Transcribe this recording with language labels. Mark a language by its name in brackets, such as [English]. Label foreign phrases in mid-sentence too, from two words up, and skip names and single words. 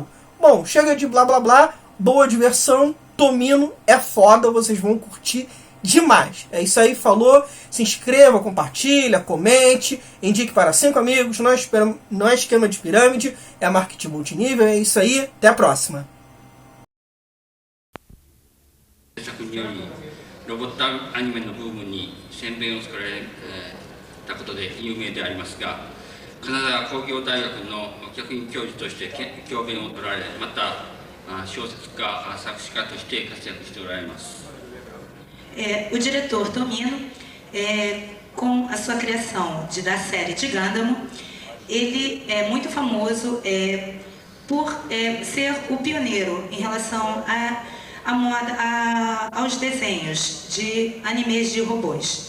[Portuguese] Bom, chega de blá blá blá, boa diversão, Tomino é foda, vocês vão curtir demais. É isso aí, falou, se inscreva, compartilha, comente, indique para 5 amigos, não é esquema de pirâmide, é marketing multinível, é isso aí, até a próxima. [Japanese] ロボットアニメのブームに先鞭を作られたことで有名でありますが、金沢工業大学の客員教授として教鞭を取られ、また小説家、作詞家として活躍しておられます。 [Portuguese] O diretor Tomino, com a sua criação da série de Gundam, ele é muito famoso por ser o pioneiro em relação aos desenhos de animes de robôs.